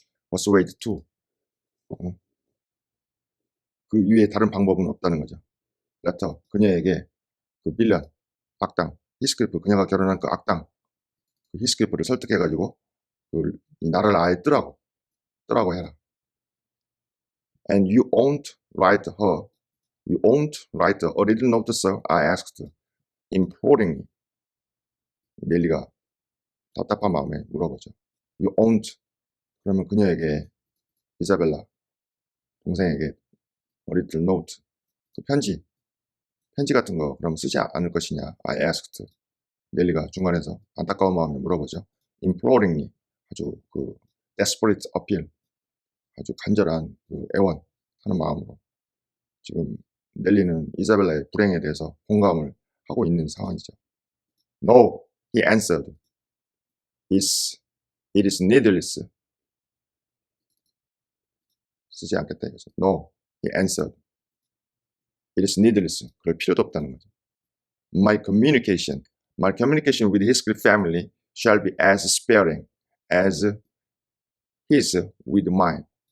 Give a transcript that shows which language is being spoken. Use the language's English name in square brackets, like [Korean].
[English] persuade to [Korean] 그 위에 다른 방법은 없다는 거죠. 레터 그녀에게 그 빌런 악당 히스클리프 그녀가 결혼한 그 악당 그 히스클리프를 설득해가지고 이 나라를 아예 뜨라고 해라. [English] And you won't write her. You won't write a little note, sir? I asked, imploringly. [Korean] 넬리가 답답한 마음에 물어보죠. [English] You won't. [Korean] 그러면 그녀에게 이사벨라 동생에게 [English] a little note [Korean] 그 편지 같은 거 그럼 쓰지 않을 것이냐? [English] I asked. [Korean] 넬리가 중간에서 안타까운 마음에 물어보죠. imploringly 아주 그 [English] desperate appeal [Korean] 아주 간절한 그 애원하는 마음으로 지금 넬리는 이사벨라의 불행에 대해서 공감을 하고 있는 상황이죠. [English] No, he answered. It is needless. [Korean] 쓰지 않겠다 이거죠. [English] No, he answered. It is needless. [Korean] 그럴 필요도 없다는 거죠. [English] My communication with his family shall be as sparing as his with mine.